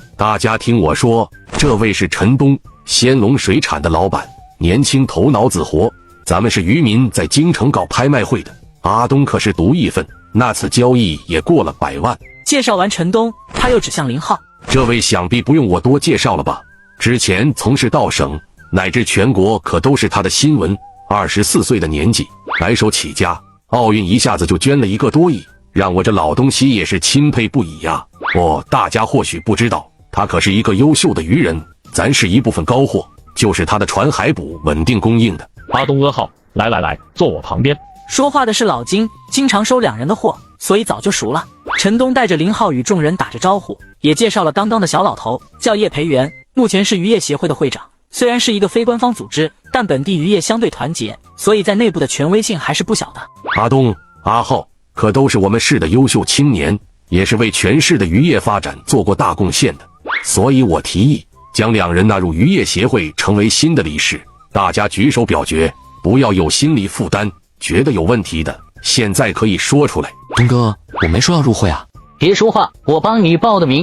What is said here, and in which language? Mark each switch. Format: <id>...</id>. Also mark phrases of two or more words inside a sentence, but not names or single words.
<zh>大家聽我說，這位是陳東，仙龍水產的老闆，年輕頭腦子活，咱們是漁民在京城搞拍賣會的，阿東可是獨一份，那次交易也過了100萬。介紹完陳東，他又指向林浩： 這位想必不用我多介紹了吧，之前從事到省乃至全國可都是他的新聞，24歲的年紀白手起家，奧運一下子就捐了1個多億，讓我這老東西也是欽佩不已呀。大家或許不知道，他可是一個優秀的漁人，咱是一部分高貨， 就是他的船海捕穩定供应的。阿东阿浩，来，坐我旁边。说话的是老金，经常收两人的货，所以早就熟了。陈东带着林浩与众人打着招呼，也介绍了刚刚的小老头，叫叶培元，目前是渔业协会的会长。虽然是一个非官方组织，但本地渔业相对团结，所以在内部的权威性還是不小的。阿東、阿浩可都是我們市的優秀青年，也是為全市的漁業發展做過大貢獻的，所以我提議將兩人納入漁業協會，成為新的理事。大家舉手表決，不要有心理負擔，覺得有問題的，現在可以說出來。東哥，我沒說要入會啊。別說話，我幫你報的名。</zh>